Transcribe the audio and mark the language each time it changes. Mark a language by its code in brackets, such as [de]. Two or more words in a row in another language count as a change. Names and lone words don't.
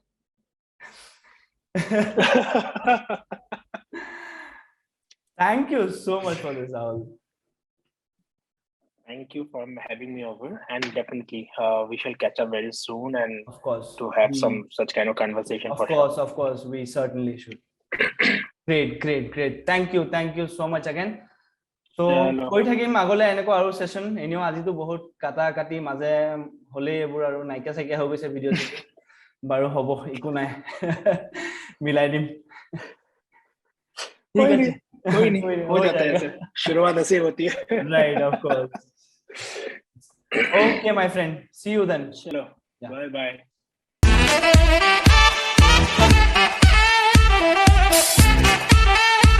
[en] Thank you so much for this, Rahul. Thank you for having me over, and definitely we shall catch up very soon, and of course to have some such kind of conversation. Of course, we certainly should. Great. Thank you so much again. [as] So কৈ থাকিম আগলে এনেকুৱা আৰু সেশন এনেও আজিতো বহুত কাটা কাটি মাজে হলে এবোৰ আৰু নাইকা সাইকা হৈ গৈছে ভিডিও বাৰু হ'ব একো নাই মিলাই দিম [hi] कोई नहीं हो जाता है ऐसे शुरुआत ऐसे होती है [en] right of course okay my friend see you then [hi] chalo bye